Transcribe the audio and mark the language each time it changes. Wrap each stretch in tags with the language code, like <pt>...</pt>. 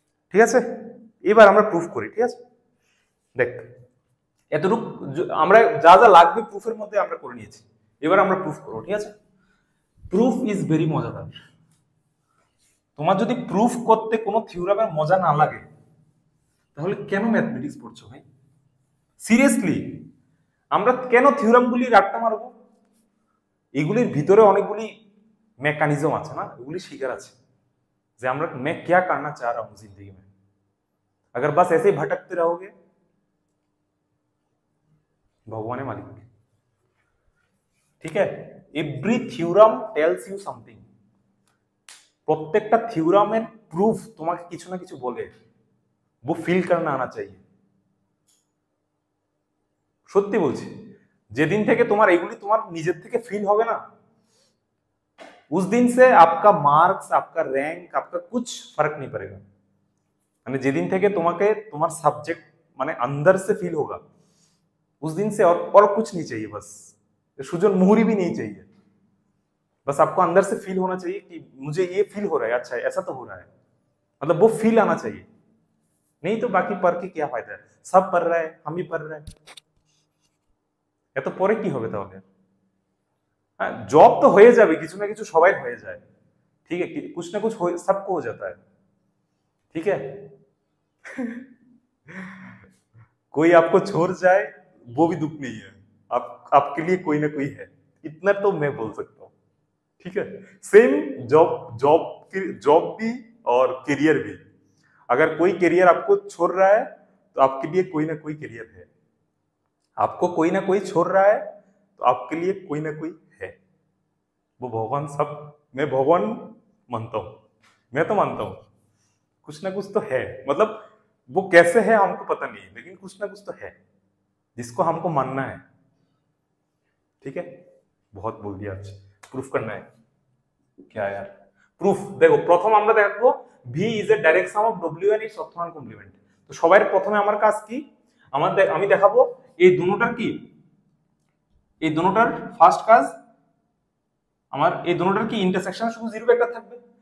<bn>ঠিক আছে, এবার আমরা প্রুফ করি। ঠিক আছে, দেখ এতটুকু আমরা যা যা লাগবে প্রুফের মধ্যে আমরা করে নিয়েছি, এবার আমরা প্রুফ করব। ঠিক আছে,</bn> <en>proof is very</en> <bn>মজাদার। তোমার যদি প্রুফ করতে কোনো থিওরামের মজা না লাগে তাহলে কেন ম্যাথমেটিক্স পড়ছো ভাই? সিরিয়াসলি, আমরা কেন থিওরামগুলি রাট্টা মারবো? এগুলির ভিতরে অনেকগুলি মেকানিজম আছে না, এগুলি শিকার আছে যে আমরা</bn> <hi>मैं क्या करना चाह रहा हूं जिंदगी में, अगर बस ऐसे ही भटकते रहोगे भगवान है मालिक।</hi> <bn>ठीक है,</bn> <en>every theorem tells you something,</en> <bn>প্রত্যেকটা থিওরামের প্রুফ তোমাকে কিছু না কিছু বলে, वो ফিল</bn> <hi>करना आना चाहिए।</hi> <bn>সত্যি বলছি, যেদিন থেকে তোমার এগুলি তোমার নিজের থেকে ফিল হবে না,</bn> <hi>उस दिन से आपका मार्क्स, आपका रैंक, आपका कुछ फर्क नहीं पड़ेगा।</hi> <bn>মানে যেদিন থেকে তোমাকে তোমার সাবজেক্ট মানে</bn> <hi>अंदर से फील होगा, उस दिन से और कुछ नहीं चाहिए, बस सुजन मुहूरी भी नहीं चाहिए, बस आपको अंदर से फील होना चाहिए कि मुझे ये फील हो रहा है, अच्छा ऐसा तो हो रहा है, मतलब वो फील आना चाहिए। नहीं तो बाकी पढ़ के क्या फायदा है, सब पढ़ रहा है हम भी पढ़ रहे हैं,</hi> <bn>এত পরে কি হবে তাহলে? হ্যাঁ, জব তো হয়ে যাবে, কিছু না কিছু সবাই হয়ে যায়,</bn> <hi>ठीक है, कुछ ना कुछ सबको हो जाता है। ठीक है कोई आपको छोड़ जाए वो भी दुख नहीं है, आपके लिए कोई ना कोई है, इतना तो मैं बोल सकता हूँ। ठीक है, सेम जॉब भी और करियर भी, अगर कोई करियर आपको छोड़ रहा है तो आपके लिए कोई ना कोई करियर है, आपको कोई ना कोई छोड़ रहा है तो आपके लिए कोई ना कोई है, वो भगवान सब, मैं भगवान मानता हूं, मैं तो मानता हूं कुछ ना कुछ तो है, मतलब वो कैसे है हमको पता नहीं, लेकिन कुछ ना कुछ तो है जिसको हमको मानना है। ठीक है, बहुत बोल दिया आज, प्रूफ करना है क्या यार?</hi> <bn>প্রুফ দেখো, প্রথম আমরা দেখবো</bn> <en>V is a direct sum of W and its orthogonal complement.</en> <bn>তো সবার প্রথমে আমার কাজ কি, আমি দেখাবো এই দুটোটার কি, এই দুটোটার ফার্স্ট কাজ আমার এই দুটোটার কি ইন্টারসেকশন শুধু জিরো ভেক্টর থাকবে।</bn>